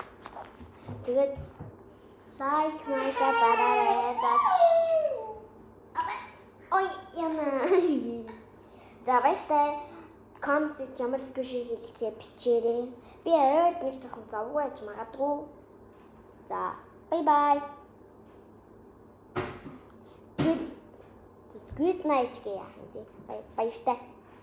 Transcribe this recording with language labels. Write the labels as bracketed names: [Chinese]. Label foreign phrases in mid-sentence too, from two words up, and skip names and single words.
[Mongolian] Тэгээд лайк дараарай. За баяртай. Comments ямар squishy хэлэхээ бичээрэй. Би ойрд нэг жоохон завгүй байж магадгүй. За bye. [English] Good night [Mongolian] гэх яах юм бэ? Баяртай.